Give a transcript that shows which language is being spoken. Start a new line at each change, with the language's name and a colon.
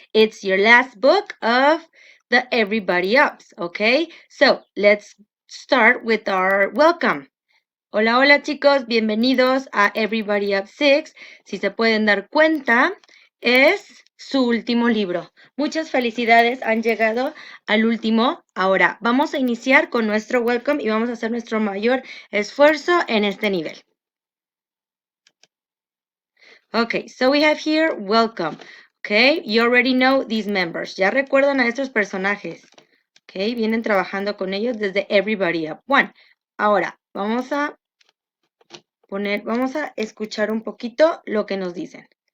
English: It's your last book of the Everybody Ups, okay? So, let's start with our welcome.
Spanish: Hola, hola, chicos. Bienvenidos a Everybody Up 6. Si se pueden dar cuenta, es su último libro. Muchas felicidades, han llegado al último. Ahora, vamos a iniciar con nuestro welcome y vamos a hacer nuestro mayor esfuerzo en este nivel.
English: Okay, so we have here welcome. Okay, you already know these members.
Spanish: Ya recuerdan a estos personajes. Okay, vienen trabajando con ellos desde Everybody Up 1. Ahora, vamos a escuchar un poquito lo que nos dicen.